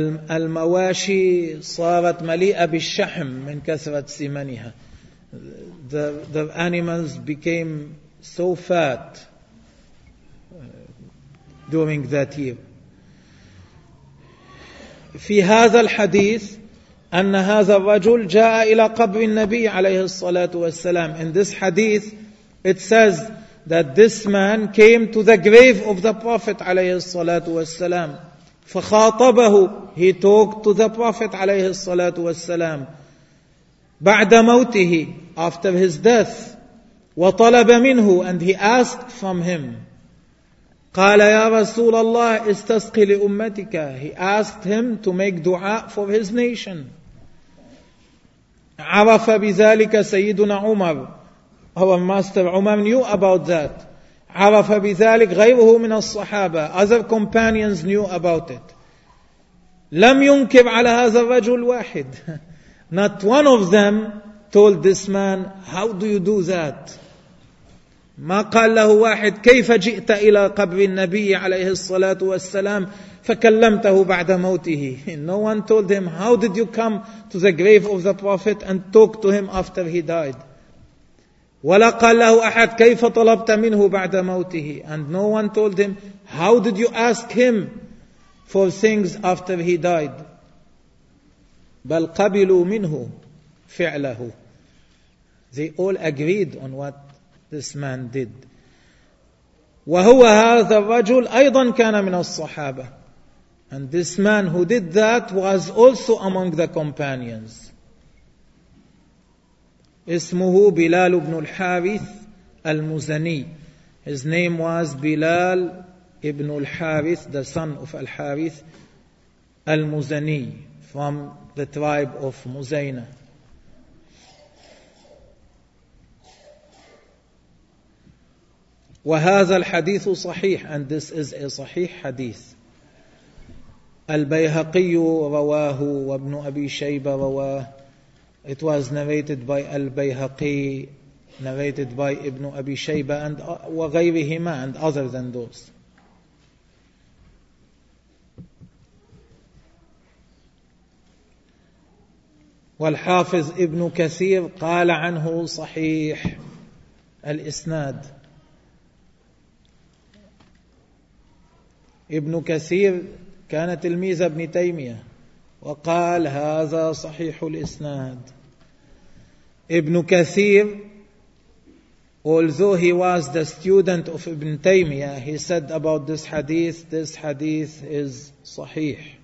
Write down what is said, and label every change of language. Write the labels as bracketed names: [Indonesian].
[Arabic] المواشي صارت مليئة بالشحم من كثرة سمنها. [English] The animals became so fat during that year. [Arabic] في هذا الحديث أن هذا الرجل جاء إلى قبر النبي عليه الصلاة والسلام. [English] In this hadith, it says that this man came to the grave of the Prophet [Arabic] عليه الصلاة والسلام. فخاطبه. [English] He talked to the Prophet [Arabic] عليه الصلاة والسلام بعد موته, [English] after his death. [Arabic] وطلب منه, [English] and he asked from him. [Arabic] قال يا رسول الله استسقي لأمتك. [English] He asked him to make dua for his nation. [Arabic] عرف بذلك سيدنا عمر. [English] Our master عمر knew about that. [Arabic] عرف بذلك غيره من الصحابة. [English] Other companions knew about it. [Arabic] لم ينكر على هذا الرجل واحد. [English] Not one of them told this man, how do you do that? [Arabic] ما قال له واحد, كيف جئت إلى قبر النبي عليه الصلاة والسلام فكلمته بعد موته. [English] No one told him, how did you come to the grave of the Prophet and talk to him after he died? [Arabic] ولا قال له أحد, كيف طلبت منه بعد موته. [English] And no one told him, how did you ask him for things after he died? [Arabic] بل قبلوا منه فعله. [English] They all agreed on what this man did. [Arabic] وهو هذا الرجل أيضا كان من الصحابة. [English] And this man who did that was also among the companions. [Arabic] اسمه بلال بن الحارث المزني. [English] His name was بلال ابن الحارث, the son of الحارث المزني, from the tribe of مزينة. [Arabic] وهذا الحديث صحيح. [English] And this is a صحيح حديث. [Arabic] البيهقي رواه وابن أبي شيبة رواه. [English] It was narrated by البيهقي, narrated by ابن أبي شيبة and [Arabic] وغيرهما [English] and other than those. [Arabic] والحافظ ابن كثير قال عنه صحيح الإسناد. ابن كثير كان تلميذ ابن تيمية وقال هذا صحيح الإسناد. [English] ابن كثير, although he was the student of ابن تيمية, he said about this hadith is صحيح.